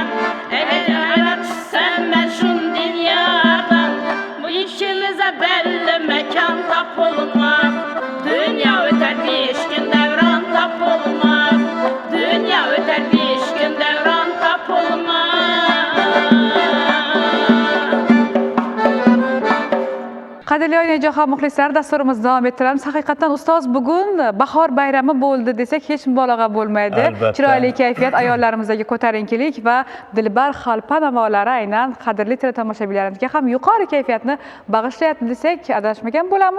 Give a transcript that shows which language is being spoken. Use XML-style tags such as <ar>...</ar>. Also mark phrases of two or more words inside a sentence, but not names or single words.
<tr>Eğer ayrı düşsem ben şun dünyadan. Bu ikimize belli mekan tapılmaz. Dünya öter 5 gün devran tapılmaz. Dünya öter 5 gün devran tapılmaz.</tr> <uz>Qadrli onajo'xon muxlislar, dasturimizni davom ettiramiz. Haqiqatan ustoz, bugun bahor bayrami bo'ldi desak hech mubolag'a bo'lmaydi. Albatta. Chiroyli kayfiyat, ayollarimizdagi ko'tarinkilik va dilbar xalpa navolari aynan qadrli teletomoshabinlarimizga ham yuqori kayfiyatni bag'ishlayapti desak adashmagan bo'lamiz.</uz>